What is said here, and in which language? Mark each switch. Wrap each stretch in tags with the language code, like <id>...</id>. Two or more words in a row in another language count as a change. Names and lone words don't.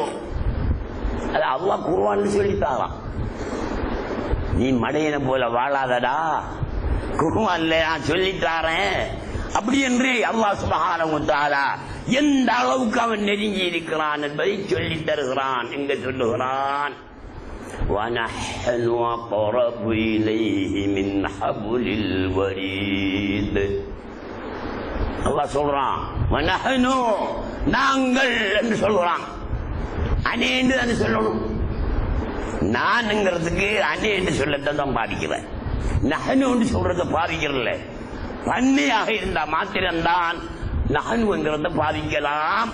<ta>அது அல்லாஹ் குர்ஆன்ல சொல்லித்தாராம். நீ மடையனை போல வாழாதடா, குர்ஆன்ல நான் சொல்லித்தாரேன் அப்படி என்று அல்லாஹ்</ta> <ar>سبحانه وتعالى</ar> <ta>எந்த அளவுக்கு அவன் நெருங்கி இருக்கிறான் என்பதை சொல்லித் தருகிறான். எங்க சொல்லுகிறான்?</ta> <ar>وَنَحْنُ أَقْرَبُ إِلَيْهِ مِنْ حَبْلِ الْوَرِيدِ.</ar> <ta>அல்லாஹ் சொல்றான் வனஹனு, நாங்கள் என்று சொல்றான். அனே என்று தானே சொல்லணும். நான்ங்கிறதுக்கு அனே என்று சொல்லத்தான் பாதிக்கிறேன், நஹனு என்று சொல்றத பாதிக்கிறல. பன்மையாக இருந்தா மாத்திரம்தான் நஹனுங்கிறத பாதிக்கலாம்.</ta>